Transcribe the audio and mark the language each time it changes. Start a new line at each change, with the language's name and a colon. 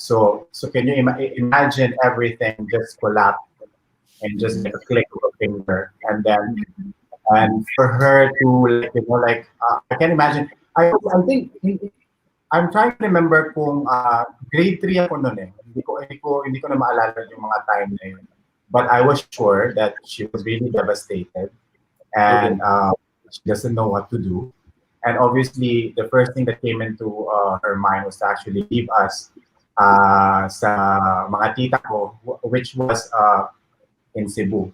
English: So can you imagine everything just collapse and just like a click of a finger, and for her to I can't imagine. I think I'm trying to remember
Filipino: kung grade 3 ako noon eh. Hindi ko na maalala yung mga time na yun.
English: But I was sure that she was really devastated and she doesn't know what to do. And obviously, the first thing that came into her mind was to actually leave us
Filipino: sa mga tita ko,
English: which was in Cebu.